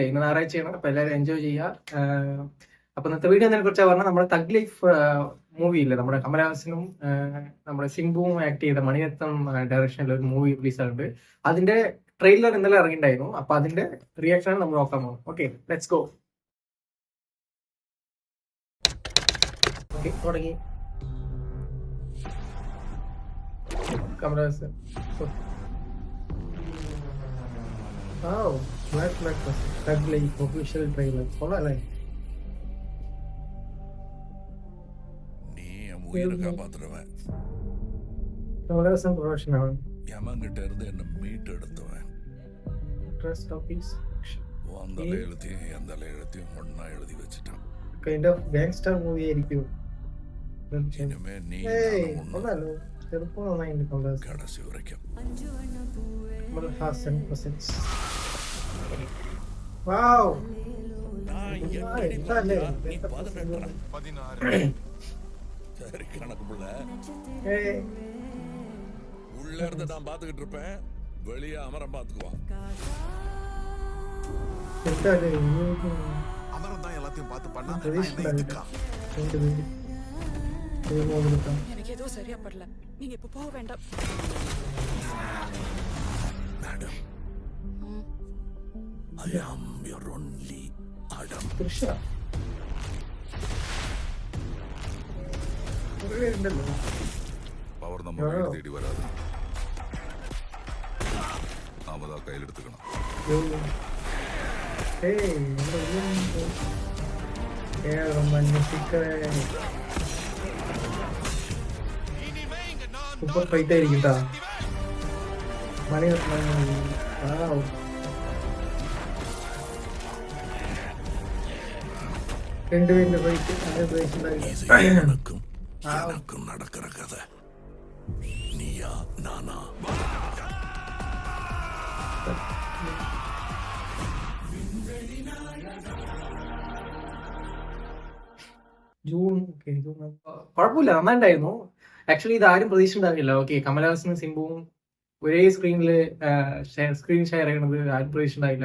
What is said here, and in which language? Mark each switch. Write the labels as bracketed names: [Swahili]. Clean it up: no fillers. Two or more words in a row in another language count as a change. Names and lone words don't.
[Malayalam] ഇന്ന് ഞായറാഴ്ചയാണ്, അപ്പോൾ എല്ലാവരും എൻജോയ് ചെയ്യുക. അപ്പോൾ ഇന്നത്തെ വീഡിയോ അതിനെ കുറിച്ചാണ് പറഞ്ഞാൽ നമ്മുടെ തഗ് ലൈഫ് മൂവി ഇല്ലേ, നമ്മുടെ കമലഹാസനും നമ്മുടെ സിംബുവും ആക്ട് ചെയ്ത മണിരത്നം ഡയറക്ഷനിൽ ഒരു മൂവി റിലീസായിട്ടുണ്ട്. അതിന്റെ ട്രെയിലർ ഇന്നലെ ഇറങ്ങിയിട്ടുണ്ടായിരുന്നു. അപ്പോൾ അതിന്റെ റിയാക്ഷനാണ് നമ്മൾ നോക്കാൻ പോകുന്നത്. ഓക്കെ, [English] let's go. [Malayalam] ഓക്കെ, തുടങ്ങി. കമലഹാസൻ. [English] Oh, Black Breakfast. Tag Life official trailer. [Malayalam] കൊള്ളാല്ലേ? [Tamil] நீ என் உயிரை காப்பாத்துறவன். [Malayalam] കമലഹാസൻ പ്രൊഡക്ഷൻ ആണ്. [Tamil] யமன்கிட்ட இருந்து என்ன மீட்டு எடுத்தவன். [English] Trust office. [Tamil] உன் தலையெழுத்தையும் என் தலையெழுத்தையும் ஒன்னா எழுதி வச்சுட்டான். [English] Kind of gangster movie ആയിരിക്കും. [Tamil] இனிமே நீ [Malayalam] കൊള്ളാലോ. ചെറുപ്പം നന്നായിട്ടുണ്ട് കമലഹാസൻ. [Tamil] கடைசி வரைக்கும். [Malayalam] കമലഹാസൻ പ്രസൻസ്. വാവ്. [Tamil] சரி கணக்குள்ள [Malayalam] ഏയ് [Tamil] உள்ள இருந்து நான் பாத்துக்கிட்டு இருப்பேன், வெளியே அமரம் பாத்துக்குவான். [Malayalam] എന്താലേ [Tamil] அமரம் தான் எல்லாத்தையும் பார்த்து பண்ணா எனக்கு ஏதோ சரியா படல. நீங்க இப்ப போக வேண்டாம். மேடம், [English] I am your only Adam. [Malayalam] തൃശ കുറേ ഉണ്ടല്ലോ. [Tamil] பவர் நம்ம வீடு தேடி வராது, நாம தான் கையில் எடுத்துக்கணும். [English] super fight [Malayalam] ആയിരിക്കും കേട്ടോ. മണിരത്നം. രണ്ടുപേരുടെ ഫൈറ്റ് [Tamil] இது எனக்கும் எனக்கும் நடக்கிற கதை. நீயா நானா? [Malayalam] ജൂൺ. കുഴപ്പമില്ല, നന്നായിട്ടുണ്ടായിരുന്നു. ആക്ച്വലി ഇത് ആരും പ്രതീക്ഷിച്ചിട്ടുണ്ടാവില്ല. ഓക്കെ, കമലഹാസനും സിംബുവും ഒരേ [English] screen share [Malayalam] ചെയ്യണത് ആരും പ്രതീക്ഷിച്ചിട്ടുണ്ടാവില്ല.